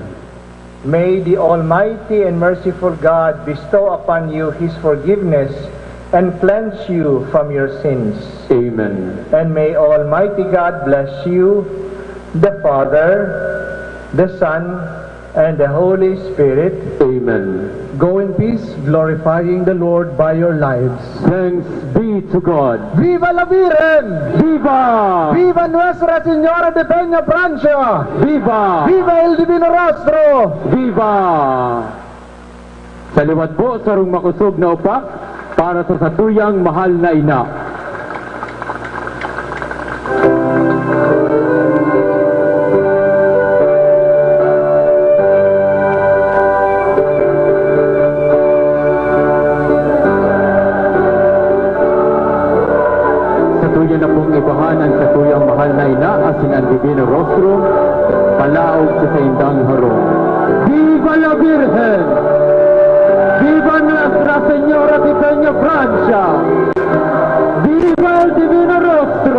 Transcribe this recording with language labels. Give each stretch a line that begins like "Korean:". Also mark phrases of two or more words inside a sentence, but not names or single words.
English: May the Almighty and merciful God bestow upon you His forgiveness and cleanse you from your sins. Amen. And may Almighty God bless you, the Father, the Son, and the Holy Spirit. Amen. Go in peace, glorifying the Lord by your lives. Thanks be to God.
Spanish: Viva la Virgen! Viva! Viva Nuestra Señora de Peñafrancia! Viva! Viva el Divino Rostro! Viva!
Bikol: Sa liwat po, sarong makusog na upak para sa satuyang mahal na ina. Satuyan na pong ibahanan sa tuyang mahal na ina asin ang Divino Rostro, palaog sa saindang harong.
Spanish: Viva la Virgen! Viva Nuestra Señora de Penafrancia! Viva el Divino Rostro!